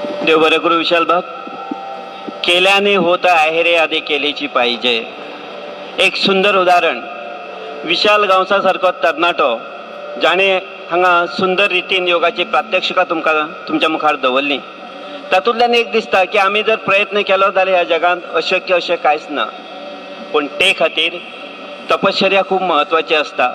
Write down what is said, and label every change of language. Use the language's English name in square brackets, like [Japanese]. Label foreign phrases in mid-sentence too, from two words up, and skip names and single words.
[Konkani] देव बरं करू विशाल भाग. [Marathi] केल्याने होत आहे रे आधी केलीची पाहिजे. [Konkani] एक सुंदर उदाहरण विशाल गांवसा सारको तरणाटो जाणे हांगा सुंदर रितीन योगाची प्रात्यक्षिका तुमच्या मुखार दवरली. तातूंतल्यान एक दिसता की आमी जर प्रयत्न केलो जाल्यार ह्या जगांत अशक्य अशें कांयच ना. पूण ते खातीर तपश्चर्या खूब म्हत्वाची आसता.